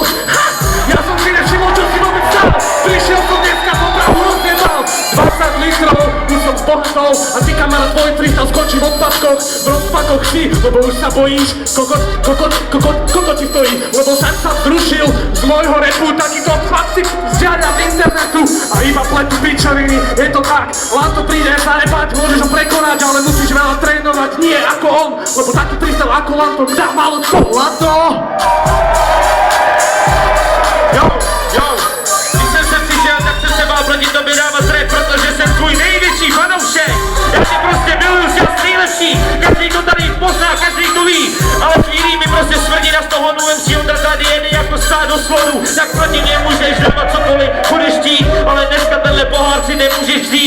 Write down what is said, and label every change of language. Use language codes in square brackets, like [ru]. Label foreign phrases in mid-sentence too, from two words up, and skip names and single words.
[sk] Ja som si nevšimol, čo si vôbec dal, prišiel som dneska po Prahu rozjebal, 20 litrov, už som zbohatol a ty, kamarát, tvoj freestyle skočí v odpadkoch, v rozpakoch si, lebo už sa bojíš, kokot ti stojí, lebo sa zrušil z môjho repu, takýto chlapci vzdiaľa z internetu a iba pletú pičoviny, je to tak, Lanto príde sa repať, môžeš ho prekonať, ale musíš veľa trénovať, nie ako on, lebo taký freestyle ako Lanto dá málo čo. Lanto! [cs] Jo, když jsem sem přišel, tak jsem se bál proti tobě dávat rap, protože jsem tvůj největší fanoušek. Já tě prostě miluju, jsi asi nejlepší, každý to tady pozná, každý to ví, ale chvíli mi prostě smrdí na z toho MC Ondra tady jede jako stádo slonů, tak proti mě můžeš dávat cokoliv budeš chtít, ale dneska tenhle pohár si nemůžeš vzít.